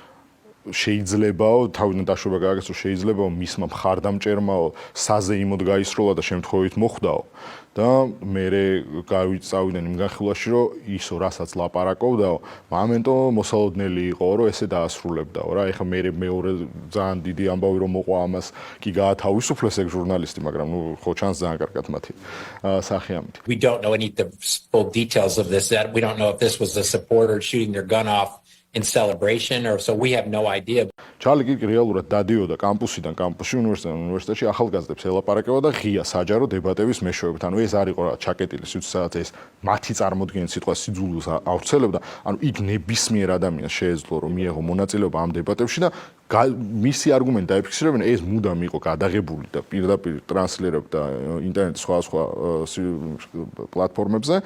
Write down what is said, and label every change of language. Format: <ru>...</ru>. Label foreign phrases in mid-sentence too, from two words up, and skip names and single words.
<ka>შეიძლებაო თავიდან დაშვება გააკეთოს რომ შეიძლებაო მისმა მხარდამჭერმაო საზეიმოდ გაისროლა და შემთხვევით მოხვდაო და მე გავიწავდნენ იმ განხილვაში რომ ისო რასაც ლაპარაკობდაო მომენტო მოსალოდნელი იყო რომ ესე დაასრულებდაო რა ეხლა მე მეორე ძალიან დიდი ამბავი რომ მოყვა ამას კი გაათავისუფლეს ეგ ჟურნალისტი მაგრამ ნუ ხო ჩანს ძალიან კარგად მათი სახეამით</ka> <en>We don't know any of the full details of this that we don't know if this was the supporter shooting their gun off in celebration or so we have no idea.</en> <ka>ჩარლი კი რეალურად დადიოდა კამპუსიდან კამპუსში უნივერსიტეტში ახალგაზრდებს ელაპარაკება და ღია საჯარო დებატების მეშვეობით. ანუ ეს არ იყო რა ჩაკეტილი სიტუაციაც ეს მათი წარმოდგენით სიტყვა სიძულვილს ავრცელებდა. ანუ იქ ნებისმიერ ადამიანს შეეძლო რომ მიეღო მონაწილეობა ამ დებატებში და მისი არგუმენტი დაიფიქსირებინა ეს მუდამ იყო გადაღებული და პირდაპირ ტრანსლირებდა ინტერნეტის სხვა პლატფორმებზე.</ka>